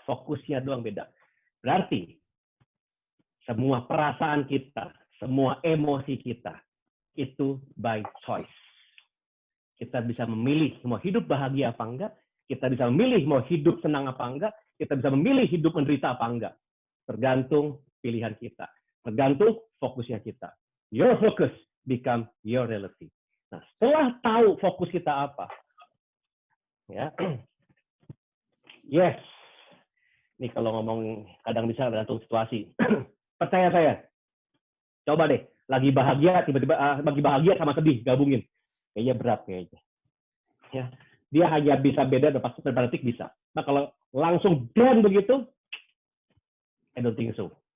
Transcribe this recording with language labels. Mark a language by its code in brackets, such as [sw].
[id] Fokusnya doang beda. Berarti semua perasaan kita, semua emosi kita itu [en] by choice. [id] Kita bisa memilih mau hidup bahagia apa enggak, kita bisa memilih mau hidup senang apa enggak, kita bisa memilih hidup menderita apa enggak. Tergantung pilihan kita, tergantung fokusnya kita. [en] Your focus become your reality. [id] Nah, setelah tahu fokus kita apa, ya, yes, ini kalau ngomong kadang bisa tergantung situasi. Percaya saya, coba deh, lagi bahagia tiba-tiba lagi bahagia sama sedih gabungin. Kayaknya berat kayaknya. Ya, dia hanya bisa beda beberapa detik bisa. Nah kalau langsung down begitu, [en] I don't think so.